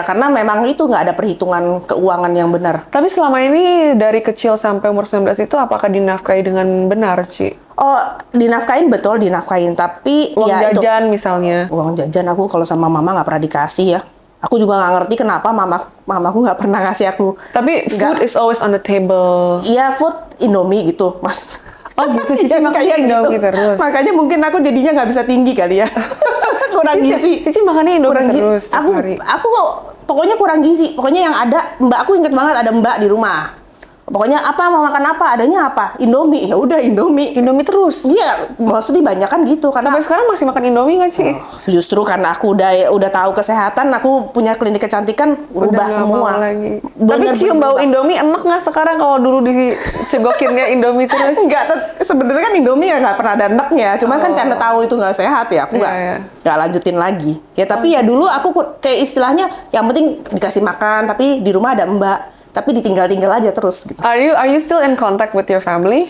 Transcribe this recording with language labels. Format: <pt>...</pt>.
<id>Karena memang itu nggak ada perhitungan keuangan yang benar. Tapi selama ini dari kecil sampai umur 19 itu apakah dinafkahi dengan benar, Ci? Oh, dinafkain betul, dinafkain. Tapi Uang ya itu. jajan misalnya? Uang jajan aku kalau sama mama nggak pernah dikasih ya. Aku juga nggak ngerti kenapa mamaku nggak pernah ngasih aku. Tapi</id> <en>food is always on the table.</en> <id>Iya, food Indomie gitu, Mas. Oh gitu, Cici Iya, makannya kayak Indomie terus? Makanya mungkin aku jadinya nggak bisa tinggi kali ya. Kurang gizi. Cici makannya Indomie Kurang gizi. terus setiap Aku hari? pokoknya kurang gizi. Pokoknya yang ada, aku inget banget ada mbak di rumah. Pokoknya apa mau makan apa, adanya apa? Indomie. Ya udah Indomie. Indomie terus. Iya, mostly banyak kan gitu karena Sampai sekarang masih makan Indomie nggak sih? justru karena aku udah tahu kesehatan, aku punya klinik kecantikan, Udah rubah nggak semua. mau lagi. Tapi Bener-bener cium bau berubah. Indomie enak nggak sekarang kalau dulu dicegokinnya Indomie terus? Enggak, sebenarnya kan Indomie ya nggak pernah ada enaknya. Cuman kan karena tahu itu nggak sehat ya, aku Oh. Iya, iya. nggak lanjutin lagi. Ya tapi ya dulu aku kayak istilahnya yang penting dikasih makan, tapi di rumah ada mbak, tapi ditinggal-tinggal aja terus gitu.</id> <en>Are you still in contact with your family?</en>